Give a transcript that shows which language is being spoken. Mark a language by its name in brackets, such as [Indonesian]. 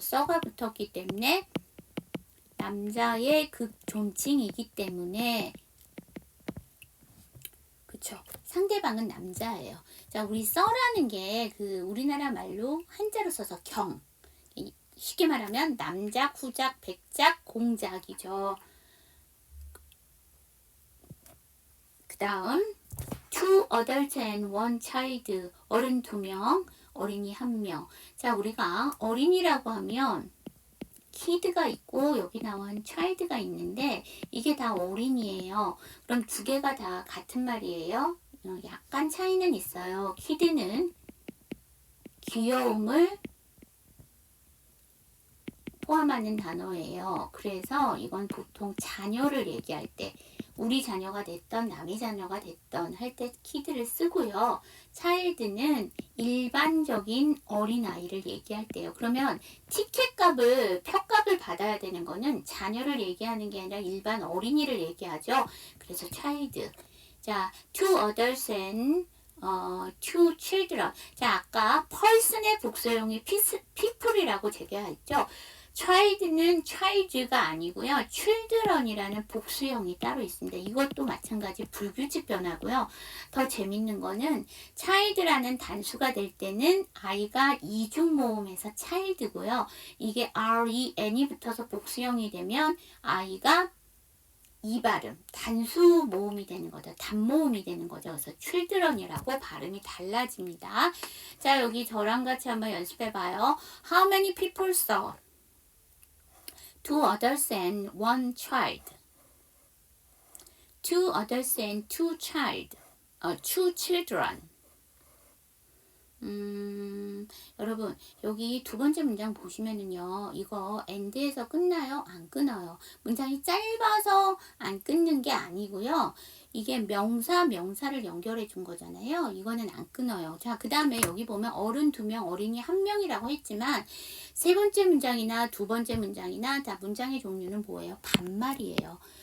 [Korean] 써가 붙었기 때문에 남자의 극존칭이기 때문에 그쵸. 상대방은 남자예요. 자, 우리 써라는 게 그 우리나라 말로 한자로 써서 경. 쉽게 말하면 남작, 후작, 백작, 공작이죠. 그 다음 [English] two adults and one child. [Korean] 어른 2명, 어린이 1명. 자, 우리가 어린이라고 하면 kid가 있고 여기 나온 child가 있는데 이게 다 어린이에요. 그럼 두 개가 다 같은 말이에요. 약간 차이는 있어요. kid는 귀여움을 포함하는 단어예요. 그래서 이건 보통 자녀를 얘기할 때 우리 자녀가 됐던 남의 자녀가 됐던 할 때 kid를 쓰고요. child는 일반적인 어린아이를 얘기할 때요. 그러면 티켓값을 표값을 받아야 되는 거는 자녀를 얘기하는 게 아니라 일반 어린이를 얘기하죠. 그래서 child. [English] 자, two adults and two children. [Korean] 자, 아까 person의 복수형이 people이라고 제가 했죠. child는 child가 아니고요. children이라는 복수형이 따로 있습니다. 이것도 마찬가지 불규칙 변화고요. 더 재밌는 거는 child라는 단수가 될 때는 아이가 이중 모음에서 child고요. 이게 ren이 붙어서 복수형이 되면 아이가 이 발음, 단수 모음이 되는 거죠. 단모음이 되는 거죠. 그래서 children이라고 발음이 달라집니다. 자, 여기 저랑 같이 한번 연습해 봐요. [English] How many people saw? Two adults and one child. Two adults and two children. [Korean] 여러분 여기 두 번째 문장 보시면은요, 이거 and에서 끝나요? 안 끊어요. 문장이 짧아서 안 끊는 게 아니고요. 이게 명사를 연결해 준 거잖아요. 이거는 안 끊어요. 자, 그 다음에 여기 보면 어른 2명, 어린이 1명이라고 했지만 세 번째 문장이나 두 번째 문장이나 다 문장의 종류는 뭐예요? 반말이에요.